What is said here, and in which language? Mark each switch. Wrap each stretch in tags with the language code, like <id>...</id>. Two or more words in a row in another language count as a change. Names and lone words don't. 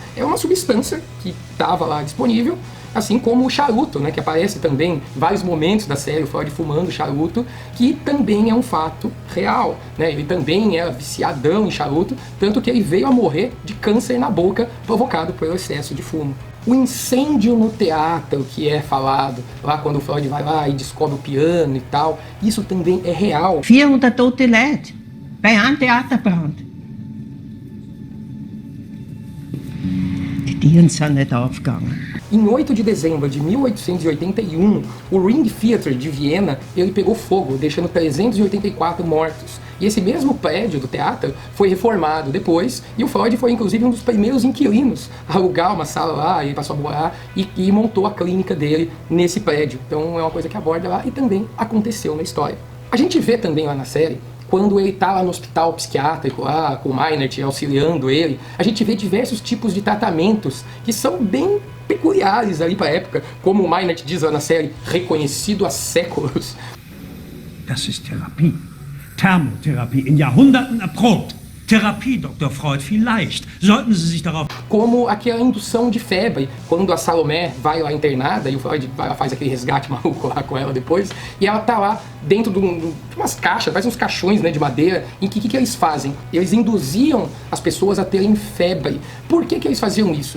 <pt>É uma substância que estava lá disponível, assim como o charuto, né, que aparece também em vários momentos da série, o Freud fumando charuto, que também é um fato real, né? Ele também era viciadão em charuto, tanto que ele veio a morrer de câncer na boca provocado pelo excesso de fumo. O incêndio no teatro que é falado, lá quando o Freud vai lá e descobre o piano e tal, isso também é real.</pt> <de>400 tote Leute bei einem Theaterbrand. Die Dielen sind nicht aufgegangen.</de> <pt>Em 8 de dezembro de 1881, o Ring Theater de Viena, ele pegou fogo, deixando 384 mortos. E esse mesmo prédio do teatro foi reformado depois, e o Freud foi inclusive um dos primeiros inquilinos a alugar uma sala lá, ele passou a morar e montou a clínica dele nesse prédio. Então é uma coisa que aborda lá e também aconteceu na história. A gente vê também lá na série, quando ele está lá no hospital psiquiátrico, lá com o Meinert auxiliando ele, a gente vê diversos tipos de tratamentos que são bem peculiares ali para a época, como o Meinert diz lá na série, reconhecido há séculos.</pt> <de>Das ist Therapie. Thermotherapie, in Jahrhunderten erprobt. Therapie, Dr. Freud, vielleicht sollten Sie sich darauf...</de> <pt>Como aquela indução de febre, quando a Salomé vai lá internada, e o Freud faz aquele resgate maluco lá com ela depois, e ela tá lá dentro de umas caixas, faz uns caixões, né, de madeira, em que eles fazem? Eles induziam as pessoas a terem febre. Por que eles faziam isso?</pt>